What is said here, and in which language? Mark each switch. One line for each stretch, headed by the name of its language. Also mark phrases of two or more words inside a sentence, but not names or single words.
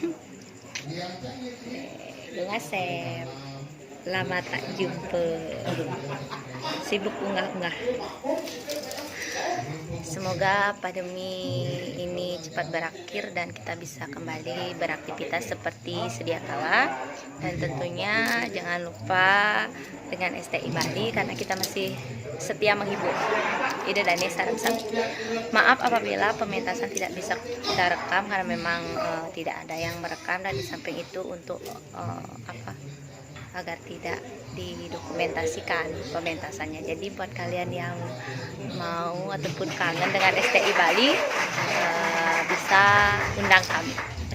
Indonesian: Ngasep lama tak jumpa, sibuk unggah-unggah. Semoga pandemi ini cepat berakhir dan kita bisa kembali beraktivitas seperti sedia kala. Dan tentunya jangan lupa dengan STI Bali karena kita masih setia menghibur. Ida Dani Saramsam. Maaf apabila pementasan tidak bisa kita rekam karena memang tidak ada yang merekam, dan di samping itu untuk agar tidak didokumentasikan pementasannya. Jadi buat kalian yang mau ataupun kangen dengan STI Bali bisa undang kami.